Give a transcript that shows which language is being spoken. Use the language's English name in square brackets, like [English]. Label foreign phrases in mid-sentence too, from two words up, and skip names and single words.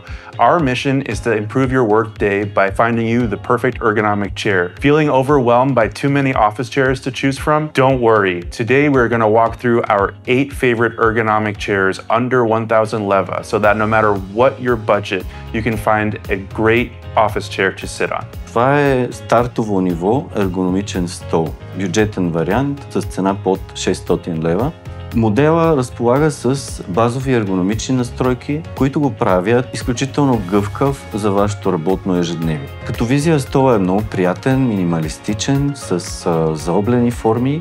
[English] Our mission is to improve your workday by finding you the perfect ergonomic chair. Feeling overwhelmed by too many office chairs to choose from? Don't worry. Today we're going to walk through our 8 favorite ergonomic chairs under 1,000 leva so that no matter what your budget, you can find a great office chair to sit on. [Bulgarian] Това е стартово ниво ергономичен стол. Бюджетен вариант с цена под 600 лева. Модела разполага с базови ергономични настройки, които го правят изключително гъвкав за вашето работно ежедневие. Като визия стола е много приятен, минималистичен, с заоблени форми.